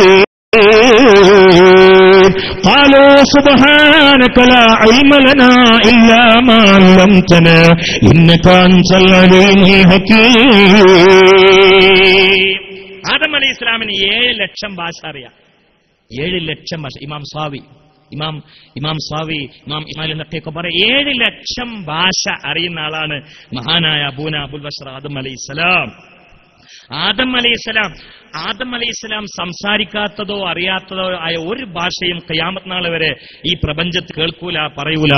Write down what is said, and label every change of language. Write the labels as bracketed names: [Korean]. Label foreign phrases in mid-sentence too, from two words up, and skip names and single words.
[Arabic] قالوا سبحانك لا علم لنا إلا ما علمتنا إنك أنت العليم الحكيم. [Malayalam] ആദം അലൈഹി ഇസ്ലാമിന് 7 ലക്ഷം ഭാഷ അറിയാം. 7 ലക്ഷം ഭാഷ. ഇമാം സ്വാവി ഇമാം ഇസ്മായിൽ എന്നൊക്കെ പറയും 7 ലക്ഷം ഭാഷ അറിയുന്ന ആളാണ് മഹാനായ [Arabic] أبونا أبو البشر [Malayalam] ആദം അലൈഹിസ്സലാം. ആദം അലൈഹിസ്സലാം സംസാരിക്കാത്തതോ അറിയാത്തതോ ആയ ഒരു ഭാഷയും ഖിയാമത്ത് നാൾ വരെ ഈ പ്രപഞ്ചത്തിൽ കേൾക്കൂല, പറയൂല.